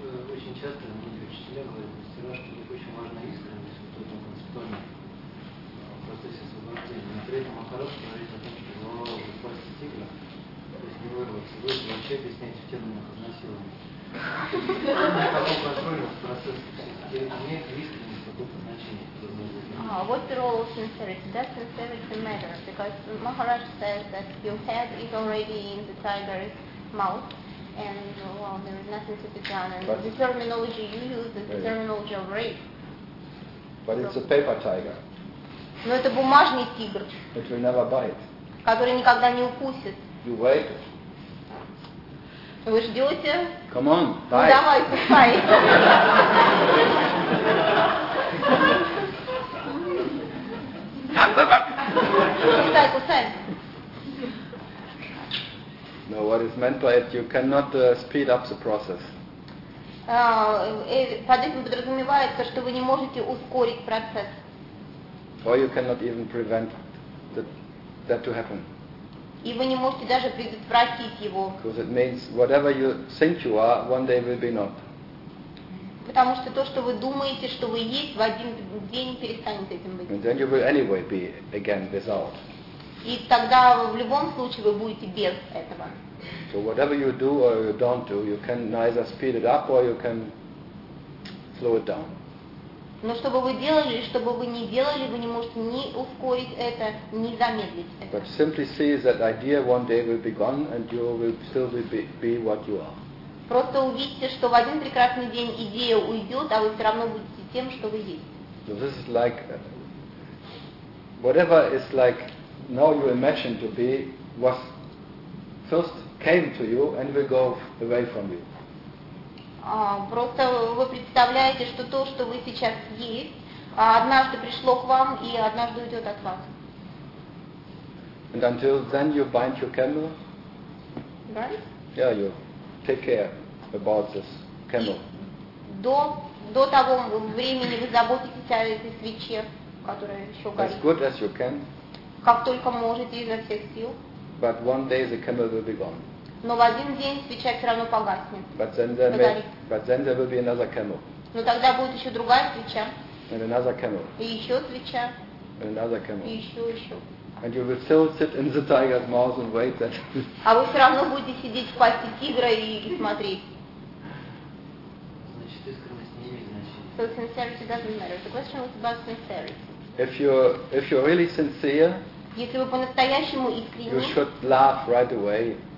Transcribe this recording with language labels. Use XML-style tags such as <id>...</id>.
<ru>Очень часто многие учителя говорят, мастера, что у них очень важна искренность в этом концептуальном процессе освобождения. Но при этом Махарадж говорит о том, что голова уже пасть тигра, то есть не вырваться. Вы же вообще объясняете в терминах изнасилования. Кого контролирует процесс, все-таки имеет искренность какого-то значения.</ru> <en>What's the role of sincerity? That sincerity matters, because Махарадж says that your head is already in the tiger's mouth. And well, there is nothing to be done. And but the terminology you use is the terminology of rape. But it's a paper tiger.</en> <ru>Но это бумажный тигр.</ru> <en>It will never bite.</en> <ru>Который никогда не укусит.</ru> <en>You wait.</en> <ru>Вы ждете?</ru> <en>Come on, bite.</en> <ru>Ну, давай, кусай. Кусай, кусай.</ru> <en>No, what is meant by it, you cannot speed up the process.</en> <ru>Под этим подразумевается, что вы не можете ускорить процесс.</ru> <en>Or you cannot even prevent that to happen.</en> <ru>И вы не можете даже предотвратить его.</ru> <en>Because it means whatever you think you are, one day will be not.</en> <ru>Потому что то, что вы думаете, что вы есть, в один день перестанет этим быть.</ru> <en>And then you will anyway be again without.</en> <ru>И тогда в любом случае вы будете без этого.</ru> <en>So whatever you do or you don't do, you can neither speed it up or you can slow it down.</en> <ru>Но что бы вы делали, что бы вы ни делали, вы не можете ни ускорить это, ни замедлить это.</ru> <en>But simply see that idea one day will be gone and you will still be what you are.</en> <ru>Просто увидите, что в один прекрасный день идея уйдет, а вы все равно будете тем, что вы есть.</ru> <en>So this is like whatever is like. Now you imagine to be what first came to you and will go away from you.</en> <ru>Просто вы представляете, что то, что вы сейчас есть, однажды пришло к вам и однажды уйдет от вас.</ru> <en>And until then you bind your camel. Right? Yeah, you take care about this camel.</en> <ru>До того времени вы заботитесь о этой свече, которая еще горит.</ru> <en>As good as you can.</en> <ru>Как только можете изо всех сил.</ru> <en>But one day the candle will be gone.</en> <ru>Но в один день свеча все равно погаснет.</ru> <en>But then there will be another candle.</en> <ru>Но тогда будет еще другая свеча.</ru> <en>And another candle.</en> <ru>И еще свеча.</ru> <en>And another candle.</en> <ru>И еще.</ru> <en>And you will still sit in the tiger's mouth and wait that.</en> <ru>А вы все равно будете сидеть в пасти тигра и смотреть. Значит, искренность не имеет значения.</ru> <en>So sincerity doesn't matter. The question was about sincerity. If you're really sincere,</en> <ru>если вы по-настоящему искренни,</ru> <en>you should laugh right away.</en>